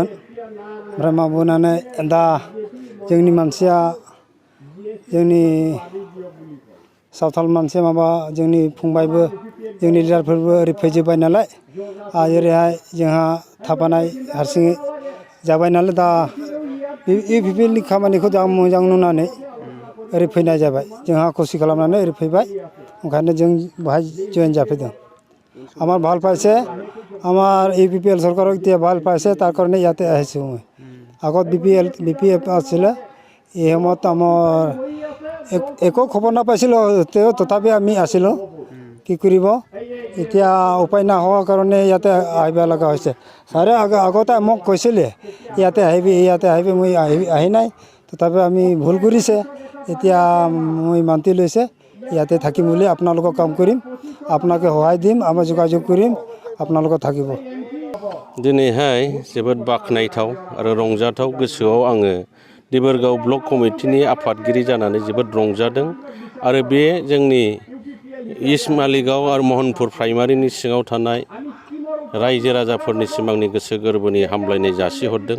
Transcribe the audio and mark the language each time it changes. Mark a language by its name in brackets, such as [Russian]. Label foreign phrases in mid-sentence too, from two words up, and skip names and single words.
[Bodo] ओमफ्राय मावबोनानै दा जोंनि मानसिया जोंनि सावथाल मानसिया जोंनि फंबायबो जोंनि लिडारफोरबो ओरै फैजोब्बाय नालाय, ओरैहाय जोंहा थाफानाय हारसिङै जाबाय नालाय, दा इउपिपिएलनि खामानिखौ जा मोजां नुनानै ओरै फैनाय जाबाय। जोंहा खुसि खालामनानै ओरै फैबाय। ओंखायनो जों बाहाय जयेन जाफैदों। [Assamese] আমার ভাল পাইছে, আমার ইউপিপিএল সরকারক এতিয়া ভাল পাইছে, তাৰ কাৰণে ইয়াতে আহিছোঁ মই। আগত বিপিএফ আছিলে, এই সময়ত আমাৰ একো খবৰ নাপাইছিলোঁ, তথাপি আমি আছিলোঁ। কি কৰিব এতিয়া উপায় নোহোৱাৰ কাৰণে ইয়াতে আহিব লগা হৈছে। ছাৰে আগতে মোক কৈছিলে ইয়াতে আহিবি, মই আহি নাই। তথাপি আমি ভুল কৰিছে, এতিয়া মই মান্তি লৈছে ইয়াতে থাকিম বুলি। আপোনালোকক কাম কৰিম, আপোনাকে সহায় দিম, আমি যোগাযোগ কৰিম, আপোনালোকক থাকিব। [Bodo] दिनैहाय जोबोद बाख्नायथाव आरो रंजाथाव गोसोआव आङो देबरगाव ब्लक कमिटिनि आफादगिरि जानानै जोबोद रंजादों। आरो बे जोंनि इस्ट मालिगाव आरो महनपुर प्राइमारिनि सिङाव थानाय रायजो राजाफोरनि सिमांनि गोसो गोरबोनि हामलायनाय जासिहरदों।